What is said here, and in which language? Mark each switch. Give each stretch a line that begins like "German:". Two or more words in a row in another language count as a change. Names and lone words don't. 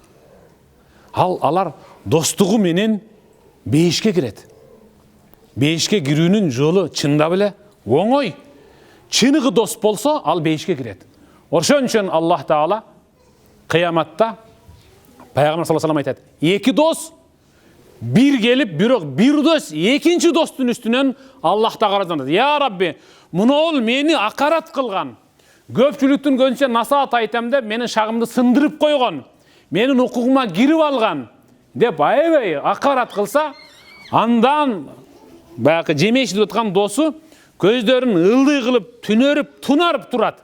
Kyrgyz: Алар достугу менен бейишке кирет. Бейишке кирүүнүн жолу чындап эле оңой. Чыныгы дос болсо, ал бейишке кирет. Ошон үчүн Аллах Таала кыяматта Пайгамбар
Arabic: صلى الله عليه وسلم
Kyrgyz: айтат: эки дос бир келип, бирок бир дос экинчи достун үстүнөн Аллахта каразданат. Я Рабби, мунол мени акарат кылган. Көпчүлүктүн көзүнчө насаат айтам деп менин шагымды сындырып койгон. Менин укугума кирип алган деп аябай акарат кылса, андан баягы жемешилип аткан досу көздөрүн ылдый кылып, түнөрүп, тунарып турат.